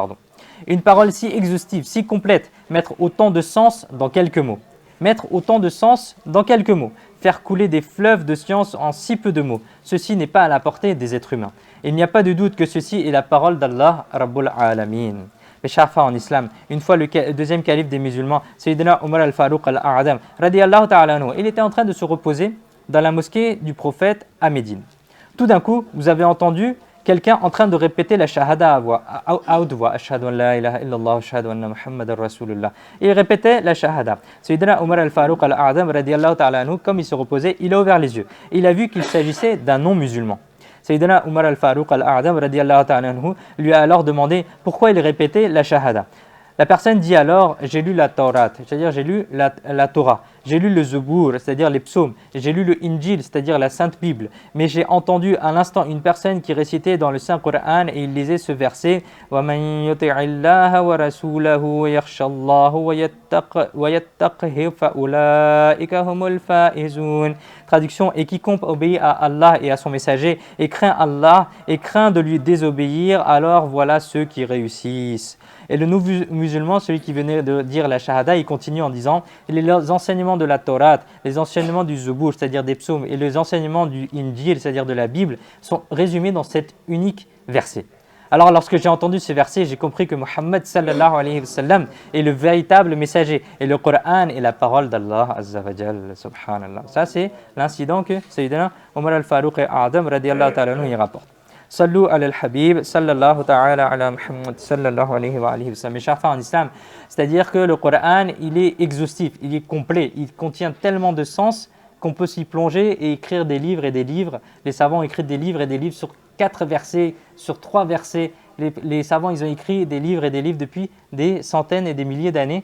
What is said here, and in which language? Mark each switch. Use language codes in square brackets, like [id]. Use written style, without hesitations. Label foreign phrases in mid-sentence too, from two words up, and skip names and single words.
[fr] Une parole si exhaustive, si complète, mettre autant de sens dans quelques mots. Faire couler des fleuves de science en si peu de mots. Ceci n'est pas à la portée des êtres humains. Il n'y a pas de doute que ceci est la parole d' [ar] الله رب العالمين. [fr] Mes chers frères en islam, une fois le deuxième calife des musulmans, [ar] سيدنا عمر الفاروق الأعظم رضي الله تعالى عنه, [fr] il était en train de se reposer dans la mosquée du prophète à Médine. Tout d'un coup, vous avez entendu quelqu'un en train de répéter la shahada à haute voix, [ar] أشهد أن لا إله إلا الله أشهد أن محمدا رسول الله. [fr] Il répétait la shahada. [ar] سيدنا عمر الفاروق الأعظم رضي الله تعالى عنه, [fr] comme il se reposait, il a ouvert les yeux. Il a vu qu'il s'agissait d'un non-musulman. [ar] سيدنا عمر الفاروق الأعظم رضي الله تعالى عنه, [fr] lui a alors demandé pourquoi il répétait la shahada. La personne dit alors, j'ai lu la Taurat, c'est-à-dire j'ai lu la Torah, j'ai lu le Zebour, c'est-à-dire les psaumes, j'ai lu le Injil, c'est-à-dire la Sainte Bible, mais j'ai entendu à l'instant une personne qui récitait dans le Saint-Coran et il lisait ce verset [ar] وَمَنْ يُطِعِ اللَّهَ وَرَسُولَهُ وَيَخْشَ اللَّهُ وَيَتَّقْهِ فَأُولَٰئِكَ هُمُ الْفَائِزُونَ. [fr] Traduction, et quiconque obéit à Allah et à son messager et craint Allah et craint de lui désobéir, alors voilà ceux qui réussissent. Et le nouveau musulman, celui qui venait de dire la shahada, il continue en disant les enseignements de la Torah, les enseignements du Zebour, c'est-à-dire des psaumes, et les enseignements du Injil, c'est-à-dire de la Bible, sont résumés dans cet unique verset. Alors lorsque j'ai entendu ce verset, j'ai compris que Muhammad [ar] صلى الله عليه وسلم [fr] est le véritable messager et le Coran est la parole d'Allah [ar] عز وجل سبحان الله. [fr] Ça c'est l'incident que [ar] سيدنا عمر الفاروق الأعظم رضي الله تعالى عنه [fr] y rapporte. [ar] صلوا على الحبيب صلى الله تعالى على محمد صلى الله عليه وسلم. [fr] Mes chers frères en islam, c'est-à-dire que le Coran, il est exhaustif, il est complet, il contient tellement de sens qu'on peut s'y plonger et écrire des livres et des livres. Les savants écrivent des livres et des livres sur 4 versets, sur 3 versets. Les savants, ils ont écrit des livres et des livres depuis des centaines et des milliers d'années.